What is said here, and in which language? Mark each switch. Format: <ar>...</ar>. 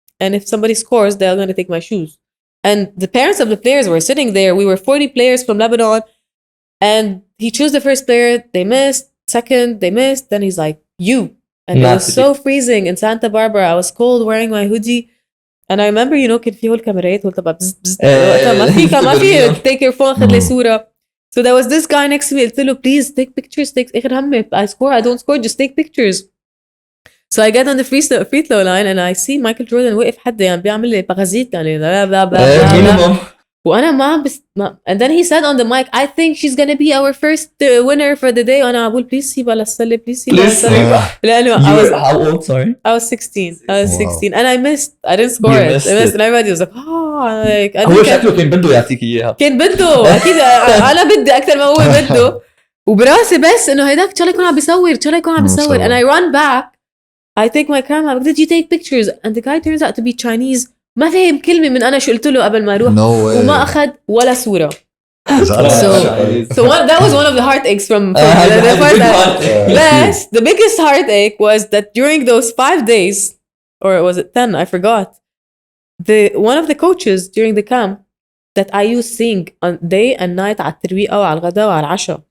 <en>And if somebody scores, they're going to take my shoes. And the parents of the players were sitting there. We were 40 players from Lebanon. And he chose the first player. They missed. Second, they missed. Then he's like, you. And it was so freezing in Santa Barbara. I was cold wearing my hoodie. And I remember,</en> <ar>كان في هول كاميرات وطبعا بز بز ما في</ar> <en>take your phone</en> <ar>خد لي صورة.</ar> <en>So there was this guy next to me.</en> <ar>قلت له</ar> <en>please take pictures.</en> <ar>آخر همي</ar> <en>I score, I don't score, just take pictures. So I get on the free throw line and I see Michael Jordan</en> <ar>وقف حدا يعني بيعمل لي بغازيت يعني</ar> <en>blah blah blah.</en> <ar>وأنا ما</ar> <en>and then he said on the mic, I think she's gonna be our first winner for the day.</en> <ar>وأنا أقول please سيبها للسلة, please سيبها للسلة. لأنه</ar> <en>how old, sorry? I was 16. I was 16 and I missed. I didn't score it. I missed and everybody was like, oh, like</en> <ar>هو شكله كان بده يعطيك إياها. كان بده أكيد. أنا بدي أكثر ما هو بده. وبراسي بس إنه هيداك إن شاء الله يكون عم بيصور.</ar> <en>And I run back. I take my camera. Did you take pictures? And the guy turns out to be Chinese.</en> <ar>ما فهم كلمة من أنا شو قلت له قبل ما أروح. وما أخذ ولا صورة.</ar> <en>So that was one of the heartaches from the first time. But the biggest heartache was that during those 5 days, or was it 10? I forgot. One of the coaches during the camp that I used to sing on day and night</en> <ar>على الترويقة وعلى الغداء وعلى العشاء.</ar>